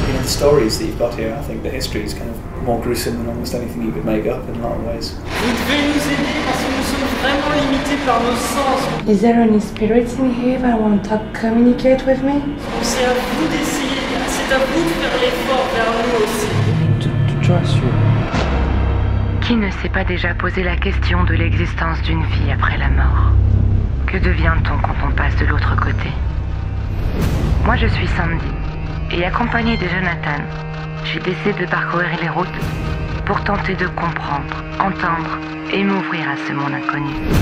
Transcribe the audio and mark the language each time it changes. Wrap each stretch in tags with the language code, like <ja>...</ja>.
<en>stories that you've got here. I think the history is kind of more gruesome than almost anything you could make up in a lot of ways.</en> <fr>Vous devez nous aider parce que nous sommes vraiment limités par nos sens.</fr> <en>Is there any spirits in here that want to communicate with me?</en> <fr>C'est à vous d'essayer, c'est à vous de faire l'effort vers nous aussi.</fr> <en>To trust you.</en> <fr>Qui ne s'est pas déjà posé la question de l'existence d'une vie après la mort? Que devient-on quand on passe de l'autre côté? Moi je suis Sandy, et accompagnée de Jonathan, j'ai décidé de parcourir les routes pour tenter de comprendre, entendre et m'ouvrir à ce monde inconnu.</fr>